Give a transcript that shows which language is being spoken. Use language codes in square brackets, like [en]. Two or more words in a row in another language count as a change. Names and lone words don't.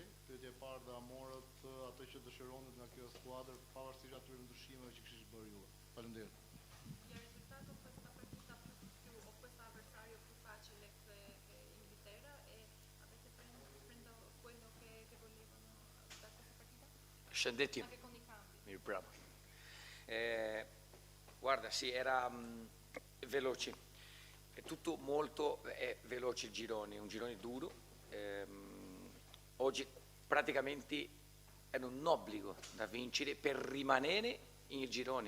[sq] Pyetja e parë, dhe a morët atë që dëshironit nga kjo skuadër pavarësisht atyre ndryshimeve që kishit bërë juve? Faleminderit. Shëndetje. Mirë bravo. [it] Guarda, sì, era veloce. È tutto molto veloce il girone, un girone duro. Oggi praticamente è un obbligo da vincere per rimanere in gironi.